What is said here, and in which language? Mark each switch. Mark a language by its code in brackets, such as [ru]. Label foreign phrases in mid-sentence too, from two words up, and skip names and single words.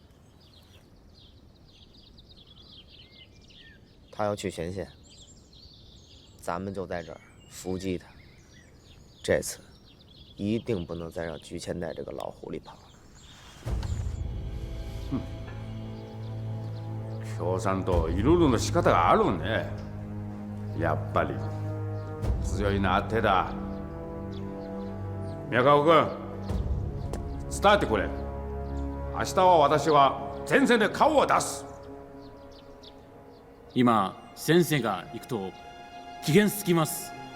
[zh] 他要去前线，咱们就在这儿伏击他。这次一定不能再让菊千代这个老狐狸跑了。 [ja] 共産党いろいろの仕方があるね。やっぱり強いな手だ。宮川君、伝えてくれ。明日は私は前線で顔を出す。今先生が行くと危険すぎます。